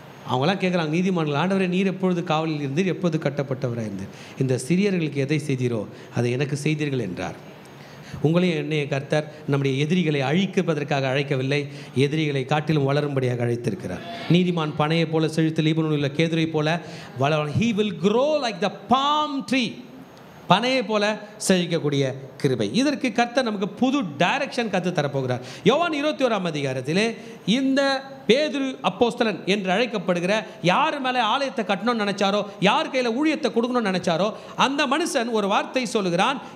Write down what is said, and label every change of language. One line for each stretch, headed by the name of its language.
Tamil: அவங்களாம் கேட்குறாங்க நீதிமான்கள், ஆண்டவரே நீர் எப்பொழுது காவலில் இருந்தீர், எப்பொழுது கட்டப்பட்டவராக இருந்தீர், இந்த சிறியர்களுக்கு எதை செய்தீரோ அதை எனக்கு செய்தீர்கள் என்றார். உங்களையும் என்னைய கர்த்தர் நம்முடைய எதிரிகளை அழிப்பதற்காக அழைக்கவில்லை, எதிரிகளை காட்டிலும் வளரும்படியாக அழைத்திருக்கிறார். நீதிமான் பனையை போல செழித்து லீபனோனில் உள்ள கேதுரை போல வளரும்.
English: He will grow like the palm tree.
Tamil: பனையை போல செழிக்கக்கூடிய கிருபை. இதற்கு கர்த்தர் நமக்கு புது டைரக்ஷன் கற்று தரப்போகிறார். யோவான் 21ஆம் அதிகாரத்திலே இந்த பேதுரு அப்போஸ்தலன் என்று அழைக்கப்படுகிற யார் மேலே ஆலயத்தை கட்டணும்னு நினைச்சாரோ, யார் கையில் ஊழியத்தை கொடுக்கணும்னு நினைச்சாரோ அந்த மனுஷன் ஒரு வார்த்தை சொல்லுகிறான்.